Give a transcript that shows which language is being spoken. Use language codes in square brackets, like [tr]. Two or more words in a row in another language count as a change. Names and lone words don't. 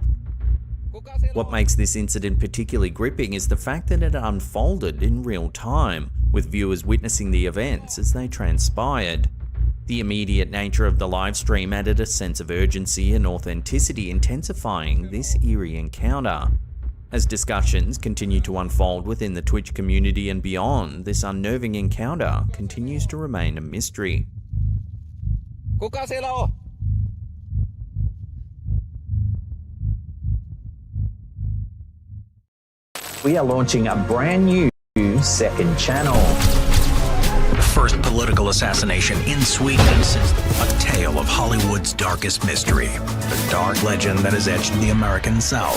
[en] What makes this incident particularly gripping is the fact that it unfolded in real time, with viewers witnessing the events as they transpired. The immediate nature of the livestream added a sense of urgency and authenticity, intensifying this eerie encounter. As discussions continue to unfold within the Twitch community and beyond, this unnerving encounter continues to remain a mystery. [fi] Kuka siellä on? [en] We are launching a brand new second channel. First political assassination in Sweden, a tale of Hollywood's darkest mystery, the dark legend that has etched the American South.